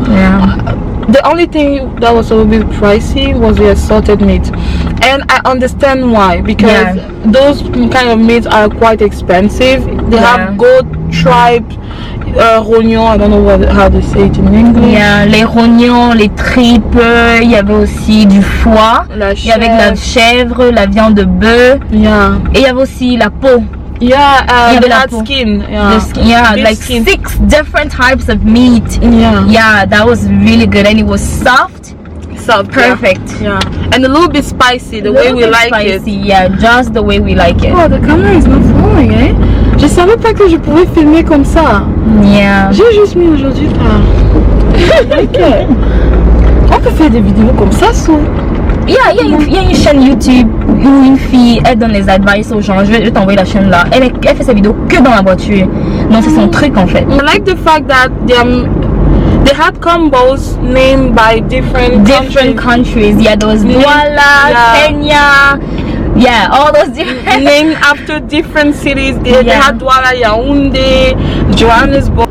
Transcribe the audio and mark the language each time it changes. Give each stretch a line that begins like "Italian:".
English: Yeah. The only thing that was a little bit pricey was the assorted meat, and I understand why, because those kind of meats are quite expensive. They have goat, tripe, rognon, I don't know how they say it in English.
French: Yeah, les rognons, les tripes, il y avait aussi du foie, il y avait de la chèvre, la viande de bœuf, et il y avait aussi la peau.
English: Yeah, the skin. Like skin. 6 different types of meat. Yeah, that was really good, and it was soft. Perfect. Yeah, and a little bit spicy, the way we like it. Yeah, just the way we like it. Oh, the camera is not falling, eh?
French: Je savais pas que je pouvais filmer comme ça.
English: Yeah.
French: J'ai juste mis aujourd'hui tard. Ok. On peut faire des vidéos comme ça, so. Il y a une chaîne YouTube où une fille, elle donne les advice aux gens. Je vais t'envoyer la chaîne là. Elle fait ses vidéos que dans la voiture. Donc c'est son truc en fait.
English: I like the fact that they had combos named by different countries. Yeah, there was Douala, Kenya. Yeah, all those different named after different cities. They had Douala, Yaoundé, Johannesburg.